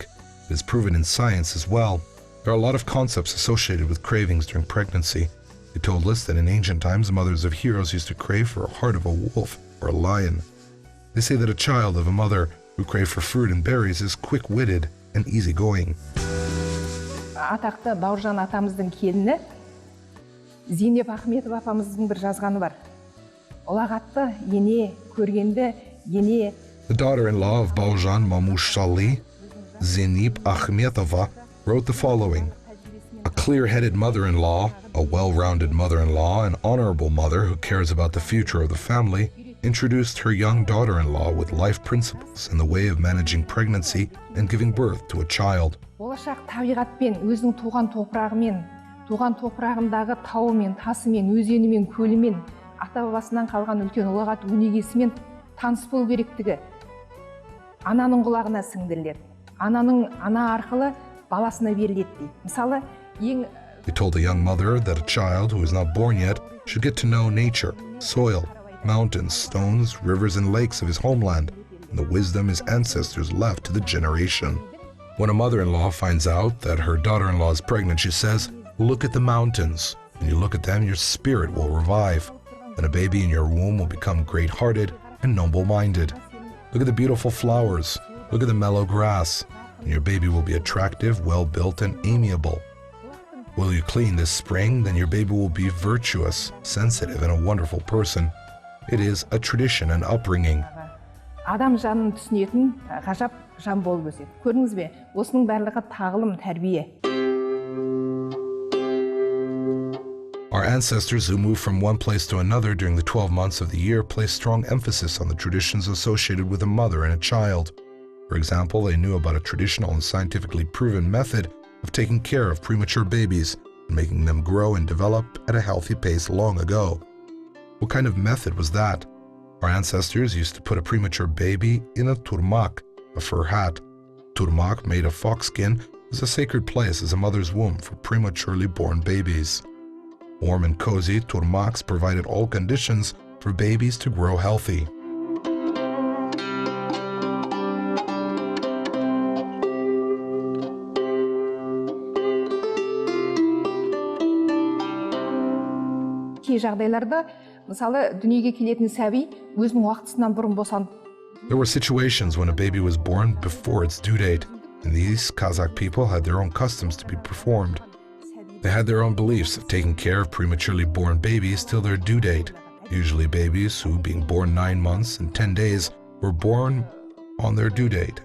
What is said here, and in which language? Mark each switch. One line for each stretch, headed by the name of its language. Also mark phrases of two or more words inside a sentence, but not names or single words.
English: It is proven in science as well. There are a lot of concepts associated with cravings during pregnancy. They told us that in ancient times, mothers of heroes used to crave for a heart of a wolf or a lion. They say that a child of a mother who craved for fruit and berries is quick-witted and easygoing.
Kazakh: Атақты Бауыржан атамыздың келіні Зейнеп Ахметов апамыздың бір жазғаны бар. Ұлағатты ене көргенді ене.
English: The daughter-in-law of Baujan Mamushali, Zeynep Akhmetova, wrote the following: a clear-headed mother-in-law, a well-rounded mother-in-law, an honorable mother who cares about the future of the family, introduced her young daughter-in-law with life principles in the way of managing pregnancy and giving birth to a child.
Kazakh: Болашақ табиғатпен, өзінің туған топырағымен, туған топырағындағы тауымен, тасымен, өзенімен, көлімен, ата-бабасынан қалған үлкен ұлағат өнегесімен таныс болу керектігі ананың құлағына сіңдіріледі. Ана арқылы баласына беріледі дейді. Мысалы,
English: They told the young mother that a child who is not born yet should get to know nature, soil, mountains, stones, rivers, and lakes of his homeland, and the wisdom his ancestors left to the generation. When a mother-in-law finds out that her daughter-in-law is pregnant, she says, "Look at the mountains. When you look at them, your spirit will revive. Then a baby in your womb will become great-hearted and noble-minded. Look at the beautiful flowers. Look at the mellow grass. And your baby will be attractive, well-built, and amiable. Will you clean this spring? Then your baby will be virtuous, sensitive, and a wonderful person." It is a tradition and upbringing.
Kazakh: адам жанын түсінетін ғажап жан болып өседі. Көрдіңіз бе? Осының барлығы тағылым, тәрбие.
English: Our ancestors who moved from one place to another during the 12 months of the year placed strong emphasis on the traditions associated with a mother and a child. For example, they knew about a traditional and scientifically proven method of taking care of premature babies and making them grow and develop at a healthy pace long ago. What kind of method was that? Our ancestors used to put a premature baby in a turmak, a fur hat. Turmak, made of foxskin, was a sacred place as a mother's womb for prematurely born babies. Warm and cozy, turmaks provided all conditions for babies to grow healthy.
Kazakh: Кей жағдайларда, мысалы, дүниеге келетін сәби өзінің уақытысынан бұрын босанып.
English: There were situations when a baby was born before its due date, and these Kazakh people had their own customs to be performed. They had their own beliefs of taking care of prematurely born babies till their due date. Usually babies who, being born 9 months and 10 days, were born on their due date.